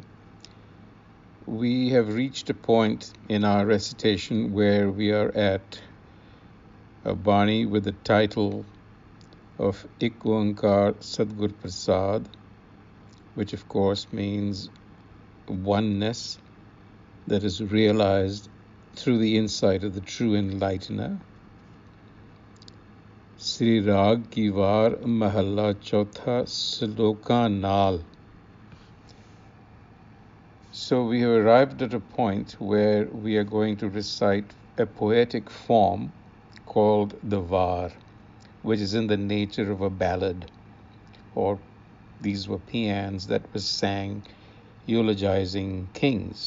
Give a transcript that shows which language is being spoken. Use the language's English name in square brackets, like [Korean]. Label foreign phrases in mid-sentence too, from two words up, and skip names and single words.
[English] We have reached a point in our recitation where we are at a Bani with the title of Ik Oankar Sadgur Prasad, which of course means oneness that is realized through the insight of the true enlightener. [Punjabi] ਸਿਰੀਰਾਗ ਕੀ ਵਾਰ ਮਹਲਾ ਚਉਥਾ ਸਲੋਕ ਨਾਲ. [English] So we have arrived at a point where we are going to recite a poetic form called the var, which is in the nature of a ballad, or these were paeans that was sang eulogizing kings.